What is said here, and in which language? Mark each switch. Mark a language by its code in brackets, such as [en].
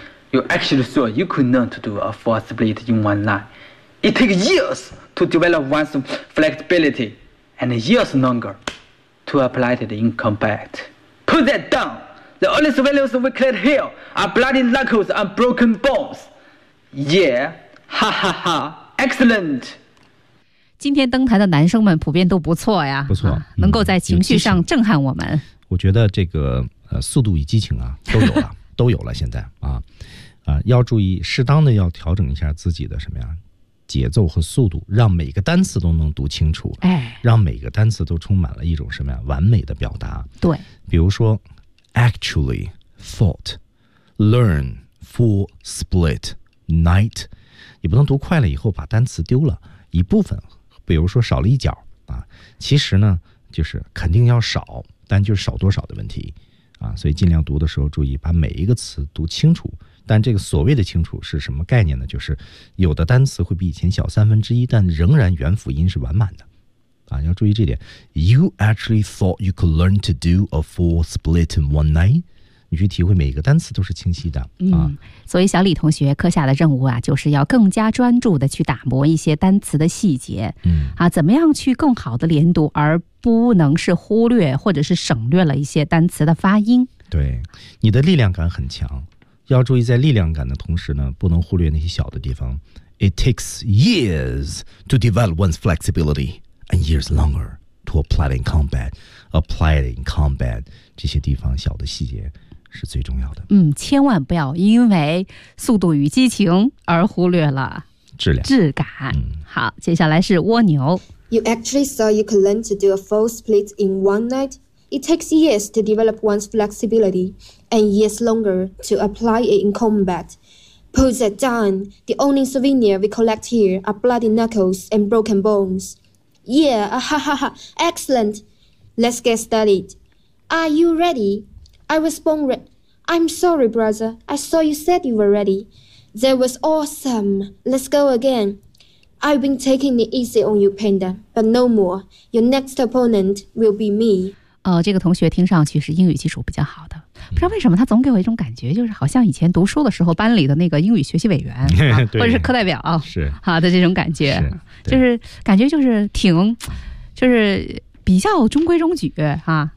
[en] You actually thought you could learn to do a full split in one night. It takes years to develop one's flexibility and years longer to apply it in combat. Put that down. The only survivors we cleared here are bloody knuckles and broken bones. Yeah, ha ha ha, excellent. [zh] 今天登台的男生们普遍都不错呀，不错、能够在情绪上震撼我们。我觉得这个速度与激情啊都有了，都有了。现在要注意适当的要调整一下自己的什么呀，节奏和速度，让每个单词都能读清楚，哎，让每个单词都充满了一种什么呀完美的表达。对，比如说 [en] actually thought learn full split night， [zh] 你不能读快了以后把单词丢了一部分。比如说少了一角啊，其实呢就是肯定要少，但就是少多少的问题啊，所以尽量读的时候注意把每一个词读清楚。但这个所谓的清楚是什么概念呢？就是有的单词会比以前小三分之一，但仍然元辅音是完满的啊，要注意这点。 [en] You actually thought you could learn to do a full split in one night? [zh] 你去体会每一个单词都是清晰的、所以小李同学课下的任务啊，就是要更加专注的去打磨一些单词的细节、怎么样去更好的连读，而不能是忽略或者是省略了一些单词的发音。对，你的力量感很强，要注意在力量感的同时呢，不能忽略那些小的地方。 [en] It takes years to develop one's flexibility and years longer to apply it in combat [zh] 这些地方小的细节是最重要的。千万不要因为速度与激情而忽略了。质量质感、嗯、好，接下来是蜗牛。 [en] You actually thought you could learn to do a full split in one night? It takes years to develop one's flexibility and years longer to apply it in combat. Put that down, the only souvenir we collect here are bloody knuckles and broken bones. Yeah, ahahaha, excellent. Let's get started. Are you ready? I was born ready. I'm sorry, brother. I saw you said you were ready. That was awesome. Let's go again. I've been taking it easy on you, Panda, but no more. Your next opponent will be me. [zh] 这个同学听上去是英语基础比较好的，不知道为什么他总给我一种感觉，就是好像以前读书的时候班里的那个英语学习委员、啊、或者是课代表是好的这种感觉，就是感觉就是挺就是比较中规中矩啊。